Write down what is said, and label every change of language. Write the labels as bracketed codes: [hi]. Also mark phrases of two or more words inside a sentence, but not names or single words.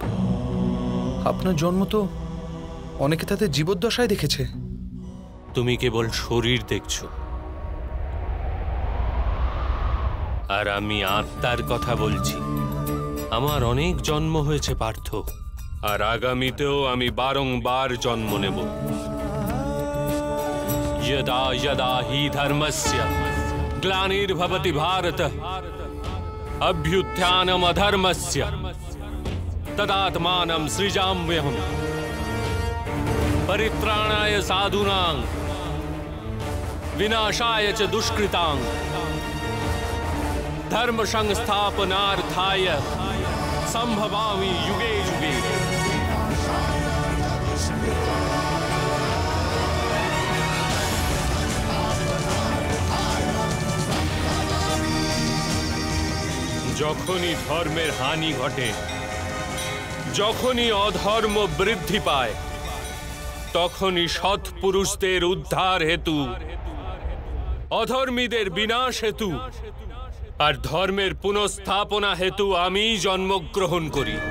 [bn] আপনার জন্ম তো অনেকে তাদের জীবদ্দশায় দেখেছে। তুমি কেবল শরীর দেখছো, আর আমি আত্মার কথা বলছি। আমার অনেক জন্ম হয়েছে পার্থ, আর আগামীতেও আমি বারংবার জন্ম নেব। [sa] यदा यदा हि धर्मस्य ग्लानिर्भवति भारत अभ्युत्थानम् अधर्मस्य तदात्मानं सृजाम्यहम् परित्राणाय साधूनां विनाशाय च दुष्कृतां धर्म संस्थापनार्थाय संभवामि युगे युगे। [bn] যখনই ধর্মের হানি ঘটে, যখনই অধর্ম বৃদ্ধি পায়, তখনই সৎ পুরুষদের উদ্ধার হেতু, অধর্মীদের বিনাশ হেতু আর ধর্মের পুনঃস্থাপনা হেতু আমি জন্মগ্রহণ করি।